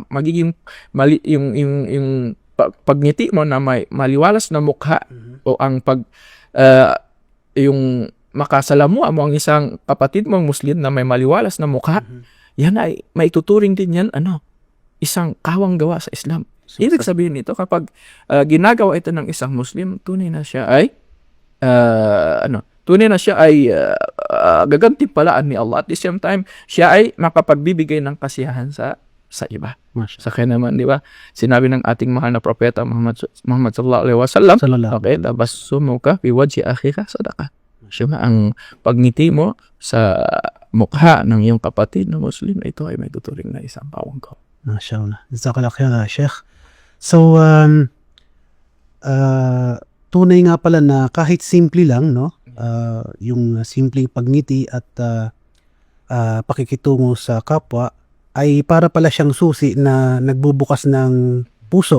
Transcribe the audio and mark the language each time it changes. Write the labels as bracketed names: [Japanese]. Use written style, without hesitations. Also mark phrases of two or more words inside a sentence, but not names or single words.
[Filipino] Magiging yung pagngiti mo na may maliwalas na mukha o ang yung makasalamuha mo ang isang kapatid mong Muslim na may maliwalas na mukha, yan ay maituturing din yan isang kawang gawa sa Islam. Ibig sabihin nito, kapag ginagawa ito ng isang Muslim, tunay na siya ay gagantimpalaan ni Allah. [English] At the same time, [Filipino] siya ay makapagbibigay ng kasiyahan sa iba. Sa kaya naman, di ba? Sinabi ng ating mahal na propeta Muhammad [Arabic] صلى الله عليه وسلم, [Filipino] okay, [Arabic] تبسمك في وجه أخيك صدقة. [Filipino] Siya ang pagngiti mo sa mukha ng iyong kapatid na Muslim, ito ay may tuturing na isang kawang gawa. Mashallah. [Arabic] جزاك الله خير, Sheikh. [Filipino] So, tunay nga pala na kahit simple lang, no? Yung simpleng pagngiti at pakikitungo sa kapwa ay para pala siyang susi na nagbubukas ng puso.